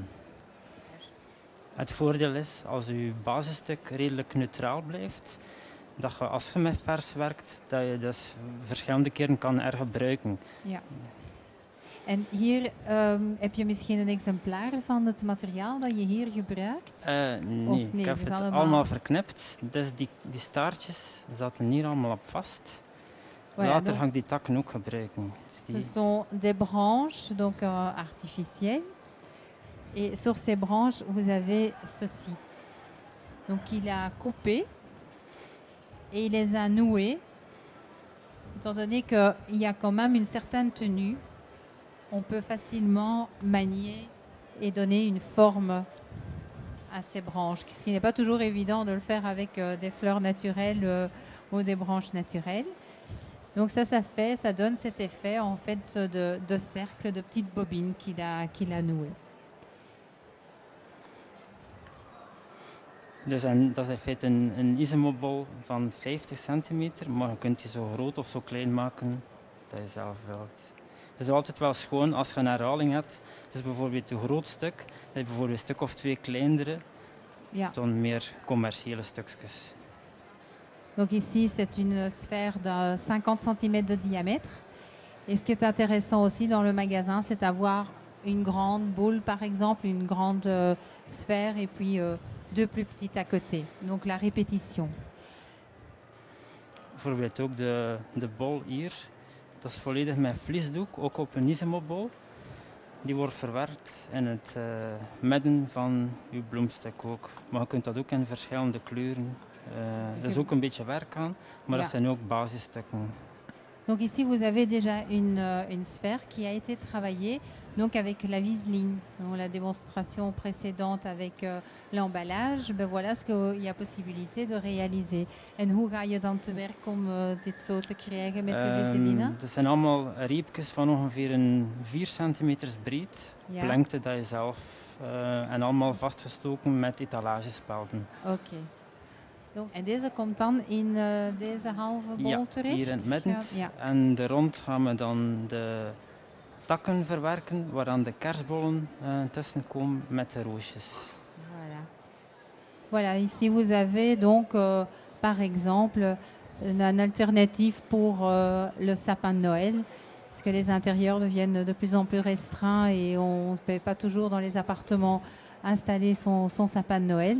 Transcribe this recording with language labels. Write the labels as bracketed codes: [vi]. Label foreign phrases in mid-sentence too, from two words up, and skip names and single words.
[nl] Het voordeel is, als uw basisstuk redelijk neutraal blijft, dat je als je met vers werkt, dat je dus verschillende keren kan hergebruiken. Ja. En hier heb je misschien een exemplaar van het materiaal dat je hier gebruikt? Nee, ik heb het allemaal verknipt. Dus die staartjes zaten hier allemaal op vast. Voilà, later ga ik die takken ook gebruiken. [fr] Ce sont des branches donc, artificielles. Et sur ces branches, vous avez ceci. Donc il a coupé et il les a nouées. Étant donné qu'il y a quand même une certaine tenue, on peut facilement manier et donner une forme à ces branches, ce qui n'est pas toujours évident de le faire avec des fleurs naturelles ou des branches naturelles. Donc ça donne cet effet en fait de cercle, de petites bobines qu'il a nouées. [nl] Dus dat is in feite een isomobol van 50 centimeter, maar je kunt die zo groot of zo klein maken dat je zelf wilt. Het is altijd wel schoon als je een herhaling hebt. Dus bijvoorbeeld een groot stuk, dat je bijvoorbeeld een stuk of 2 kleinere, dan meer commerciële stukjes. [fr] Donc ici, c'est une sphère de 50 cm de diamètre. Et ce qui est intéressant aussi dans le magasin, c'est d'avoir une grande boule, par exemple, une grande sphère et puis 2 plus petites à côté. Donc la répétition. [nl] Bijvoorbeeld ook de bol hier. Dat is volledig met vliesdoek, ook op een isomobol. Die wordt verwerkt in het midden van uw bloemstuk ook. Maar je kunt dat ook in verschillende kleuren. Er is ook een beetje werk aan, maar dat zijn ook basisstukken. [fr] Donc ici, vous avez déjà une sphère qui a été travaillée donc avec la viseline. Dans la démonstration précédente avec l'emballage, ben voilà ce qu'il y a possibilité de réaliser. [nl] En hoe ga je dan te werk om dit zo te krijgen met de viseline? Dat zijn allemaal reepjes van ongeveer een 4 centimeter breed. Ja. Lengte dat je zelf en allemaal vastgestoken met etalagespelden. Oké. Donc, en deze komt dan in deze halve bol terecht? Hier in het midden. Ja. En de rond gaan we dan de takken verwerken, waaraan de kerstbollen tussen komen met de roosjes. [fr] Voilà. Voilà, ici vous avez donc par exemple une alternative pour le sapin de Noël, parce que les intérieurs deviennent de plus en plus restreints et on ne peut pas toujours dans les appartements installer son sapin de Noël.